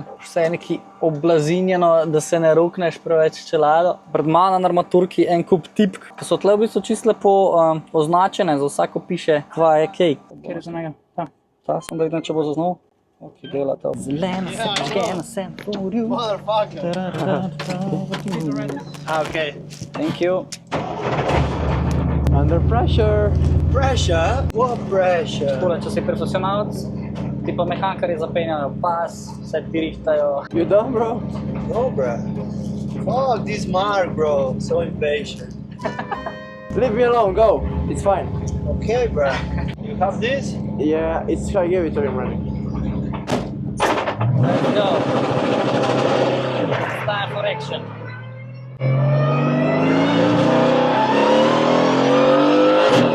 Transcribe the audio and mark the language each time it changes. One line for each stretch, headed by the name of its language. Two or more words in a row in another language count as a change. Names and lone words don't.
Slovenian: Vse je neki oblazinjeno, da se ne rukneš preveč čelado. Pred mano na armaturki en kup tipk, ki so tle v bistvu čisto lepo označene, za vsako piše kva je kaj. Kjer je za njega? Ta. Ta sem, da vidim, če bo zaznal. Ok, dela to. Zelena sem
English: for you. Okay. Thank you. Under pressure. Pressure? What pressure?
Slovenian: Tole, če si profesionalec, ti pa mehankarji zapenjajo pas, vse ti rihtajo.
English: You done, bro? No, bro. Fuck this Mark, bro. So impatient. Leave me alone, go. It's fine. Okay, bro. You have this? Yeah, it's I gave it to him already. Let's go. It's time for action.